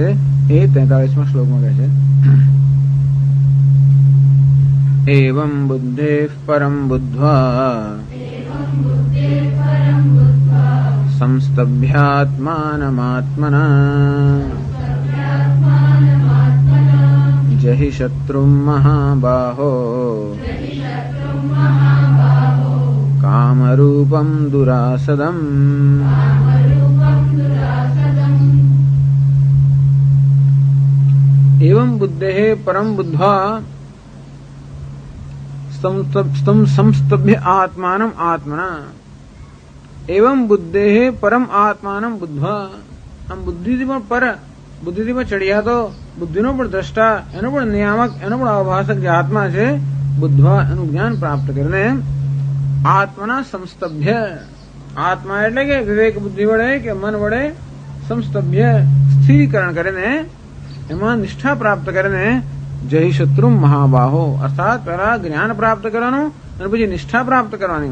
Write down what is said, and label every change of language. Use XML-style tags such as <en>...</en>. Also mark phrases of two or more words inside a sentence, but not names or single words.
<gu>એ 43મા શ્લોકમાં કહે છે,</gu> <sa>एवं बुद्धेः परम बुद्ध्वा संस्तभ्यात्मानमात्मना जहि शत्रुम महाबाहो कामरूपम दुरासदम. एवं बुद्धेः परम बुद्ध्वा संस्तभ्य आत्मानं आत्मना. एवं बुद्धेः परम आत्मानं बुद्ध्वा.</sa> <gu>આમ બુદ્ધિથી પણ પર, બુદ્ધિથી પણ ચડિયા તો બુદ્ધિનો પણ દ્રષ્ટા, એનો પણ નિયામક, એનો પણ અવભાષક જે આત્મા છે, બુદ્ધવા એનું જ્ઞાન પ્રાપ્ત કરીને આત્મના સંસ્તભ્ય. આત્મા એટલે કે વિવેક બુદ્ધિ વડે કે મન વડે સંસ્તભ્ય સ્થિરીકરણ કરીને એમાં નિષ્ઠા પ્રાપ્ત કરીને જય શત્રુ મહાબાહો અર્થાત પહેલા જ્ઞાન પ્રાપ્ત કરવાનું અને પછી નિષ્ઠા પ્રાપ્ત કરવાની.</gu>